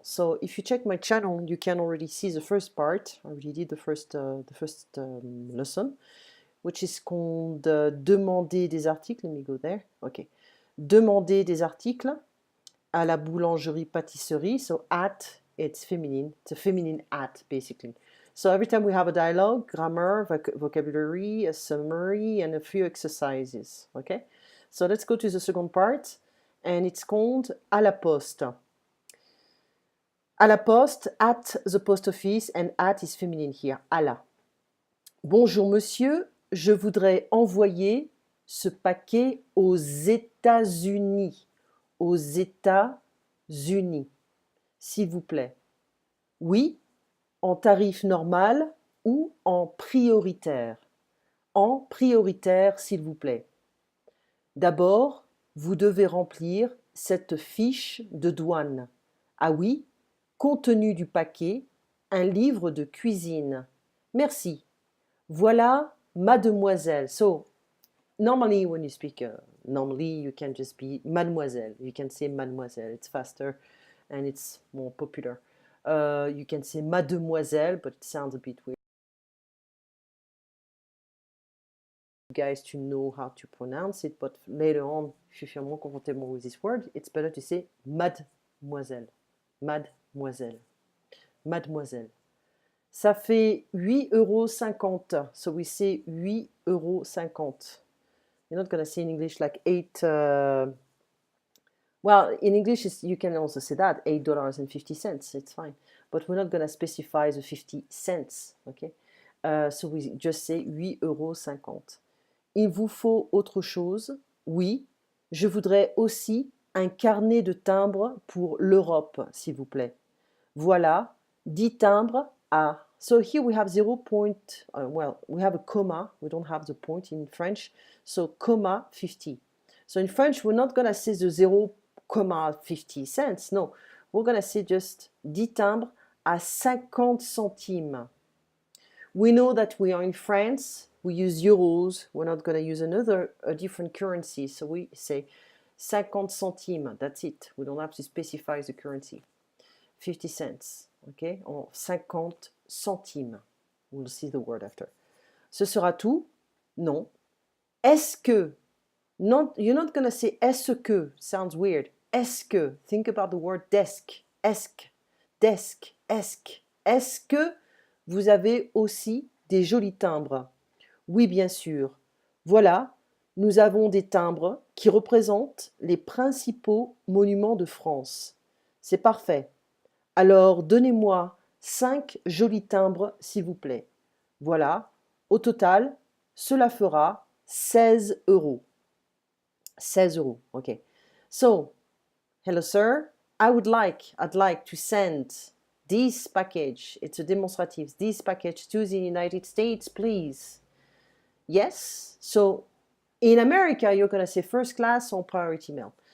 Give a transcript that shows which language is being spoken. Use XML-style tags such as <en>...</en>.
<en>So if you check my channel, you can already see the first part. I already did the first lesson, which is called</en> <fr>demander des articles.</fr> <en>Let me go there. Okay.</en> <fr>Demander des articles à la boulangerie-pâtisserie.</fr> <en>So at, it's feminine. It's a feminine at, basically. So every time we have a dialogue, grammar, vocabulary, a summary, and a few exercises. Okay? So let's go to the second part, and it's called</en> <fr>à la poste. À la poste,</fr> <en>at the post office, and at is feminine here.</en> <fr>À la. Bonjour monsieur, je voudrais envoyer ce paquet aux États-Unis. Aux États-Unis, s'il vous plaît. Oui, en tarif normal ou en prioritaire. En prioritaire, s'il vous plaît. D'abord, vous devez remplir cette fiche de douane. Ah oui, contenu du paquet, un livre de cuisine. Merci. Voilà, mademoiselle.</fr> <en>So, normally when you speak, normally you can just be mademoiselle. You can say mademoiselle. It's faster and it's more popular. You can say mademoiselle, but it sounds a bit weird. Guys to know how to pronounce it, but later on, if you feel more comfortable with this word, it's better to say mademoiselle.</en> <fr>Mademoiselle. Mademoiselle. Ça fait 8,50 €.</fr> <en>So we say 8,50 €. You're not going to say in English like 8. Well, in English, you can also say that, $8.50. It's fine. But we're not going to specify the 50 cents. Okay? So we just say 8,50 €.</en> <fr>Il vous faut autre chose? Oui. Je voudrais aussi un carnet de timbres pour l'Europe, s'il vous plaît. Voilà, 10 timbres à.</fr> <en>So here we have 0 point, well, we have a comma. We don't have the point in French. So comma 50. So in French, we're not going to say the 0,50 cents. No, we're going to say just</en> <fr>10 timbres à 50 centimes.</fr> <en>We know that we are in France. We use euros. We're not going to use a different currency. So we say 50 centimes. That's it. We don't have to specify the currency. 50 cents. Okay?</en> <fr>En 50 centimes.</fr> <en>We'll see the word after.</en> <fr>Ce sera tout? Non. Est-ce que?</fr> <en>Not, you're not going to say</en> <fr>est-ce que.</fr> <en>Sounds weird.</en> <fr>Est-ce que?</fr> <en>Think about the word desk.</en> <fr>Est-ce. Desk. Est-ce. Est-ce que vous avez aussi des jolis timbres? Oui, bien sûr. Voilà, nous avons des timbres qui représentent les principaux monuments de France. C'est parfait. Alors, donnez-moi 5 jolis timbres, s'il vous plaît. Voilà, au total, cela fera 16 €.</fr> <en>16 €, okay. So, hello sir, I'd like to send this package, it's a demonstrative, this package to the United States, please. Yes, so in America, you're going to say first class or priority mail.</en>